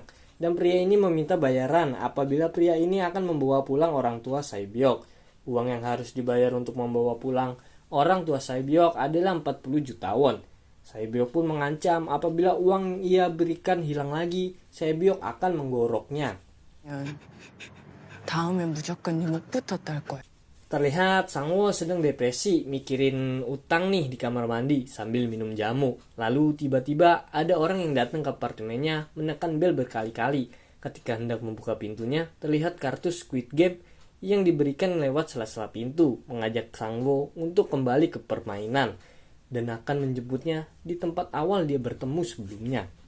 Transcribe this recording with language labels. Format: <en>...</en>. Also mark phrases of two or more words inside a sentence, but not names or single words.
<id>Dan pria ini meminta bayaran apabila pria ini akan membawa pulang orang tua Sae-byok. Uang yang harus dibayar untuk membawa pulang orang tua Sae-byok adalah 40 juta won. Sae-byok pun mengancam apabila uang ia berikan hilang lagi, Sae-byok akan menggoroknya.</id> <ko>다음엔 무조건 욕부터 떨 거야.</ko> <id>Terlihat Sang-woo sedang depresi mikirin utang nih di kamar mandi sambil minum jamu. Lalu tiba-tiba ada orang yang datang ke apartemennya menekan bel berkali-kali. Ketika hendak membuka pintunya, terlihat kartu Squid Game yang diberikan lewat sela-sela pintu, mengajak Sang-woo untuk kembali ke permainan dan akan menjemputnya di tempat awal dia bertemu sebelumnya.</id>